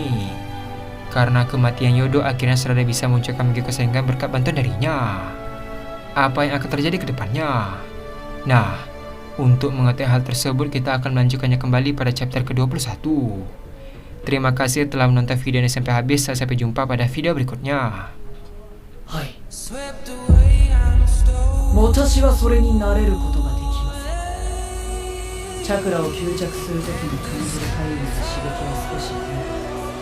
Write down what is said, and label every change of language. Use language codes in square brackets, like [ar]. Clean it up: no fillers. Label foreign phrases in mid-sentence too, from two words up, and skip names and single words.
[id] Karena kematian Yodo, akhirnya Sarada bisa memunculkan Mangekyo Sharingan berkat bantuan darinya. Apa yang akan terjadi ke depannya? Nah, untuk mengetahui hal tersebut, kita akan melanjutkannya kembali pada chapter ke-21. Terima kasih telah menonton video ini sampai habis. Sampai jumpa pada video berikutnya. [ja] はい。私はそれになれることができません。チャクラを吸着するときに感じる体位の刺激は少し